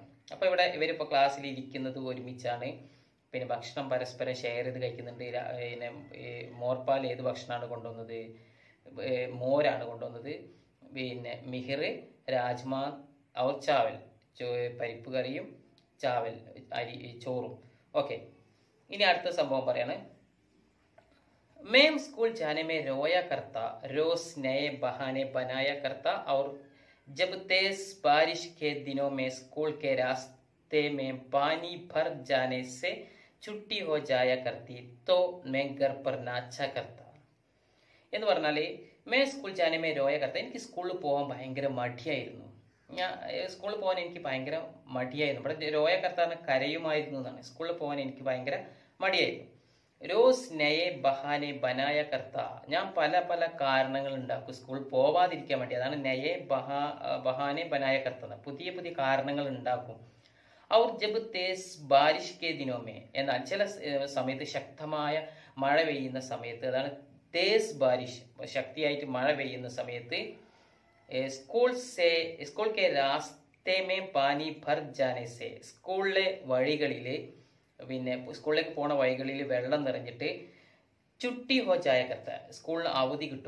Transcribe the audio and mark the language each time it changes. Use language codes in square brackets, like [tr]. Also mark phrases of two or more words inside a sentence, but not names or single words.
[ml] അപ്പൊ ഇവിടെ ഇവരിപ്പോൾ ക്ലാസ്സിൽ ഇരിക്കുന്നത് ഒരുമിച്ചാണ്, ഭക്ഷണം പരസ്പരം ഷെയർ ചെയ്ത് കഴിക്കുന്നുണ്ട്. മോർപാൽ ഏത് ഭക്ഷണമാണ് കൊണ്ടുവന്നത്? മോരാണ് കൊണ്ടുവന്നത്. മിഹിർ [hi] राजमा और चावल, [ml] പരിപ്പ് കറിയും ചാവൽ ചോറും. ഓക്കെ, ഇനി അടുത്ത സംഭവം പറയാണ്. [hi] मैं स्कूल जाने में रोया करता, रोज नए बहाने बनाया करता और जब तेज बारिश के दिनों में स्कूल के रास्ते में पानी भर जाने से छुट्टी हो जाया करती तो मैं घर पर नाचा करता. [ml] എന്ന് പറഞ്ഞാൽ [hi] मैं स्कूल जाने में रोया करता, [ml] എനിക്ക് സ്കൂളിൽ പോകാൻ ഭയങ്കര മടിയായിരുന്നു. ഞാൻ സ്കൂളിൽ പോകാൻ എനിക്ക് ഭയങ്കര മടിയായിരുന്നു. ഇവിടെ [hi] रोया करताना [ml] കരയുമായിരുന്നു എന്നാണ്. സ്കൂളിൽ പോകാൻ എനിക്ക് ഭയങ്കര മടിയായിരുന്നു. [hi] रोज नए बहाने बनाया करता, [ml] ഞാൻ പല പല കാരണങ്ങൾ ഉണ്ടാക്കും സ്കൂളിൽ പോവാതിരിക്കാൻ വേണ്ടി. അതാണ് [hi] नए बहाने बनाया करता, [ml] പുതിയ പുതിയ കാരണങ്ങൾ ഉണ്ടാക്കും. [hi] और जब तेज बारिश के दिनोंमें, [ml] എന്നാൽ ചില സമയത്ത് ശക്തമായ മഴ പെയ്യുന്ന സമയത്ത്, അതാണ് [hi] तेज बारिश [ml] ശക്തിയായിട്ട് മഴ പെയ്യുന്ന സമയത്ത് [hi] स्कूल के रास्ते में पानी भर जाने से [ml] സ്കൂളിലെ വഴികളിൽ പിന്നെ സ്കൂളിലേക്ക് പോണ വഴികളിൽ വെള്ളം നിറഞ്ഞിട്ട് [hi] छुट्टी हो जाया करता [ml] സ്കൂളിന് അവധി കിട്ടും.